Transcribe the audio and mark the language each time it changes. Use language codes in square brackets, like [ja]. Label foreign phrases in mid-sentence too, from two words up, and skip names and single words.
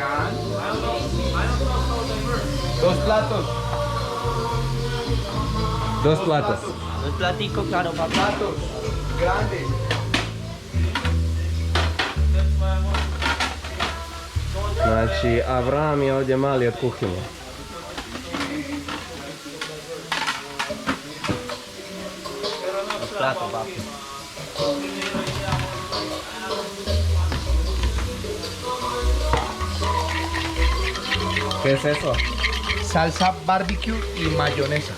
[es] Dos platos. Dos platos. Dos platicos, claro, papá. Platos grandes. [bs] Znači, Avram je ovdje mali od kuhinje. [es] Plato, papi. ¿Qué es eso? Salsa barbecue y mayonesa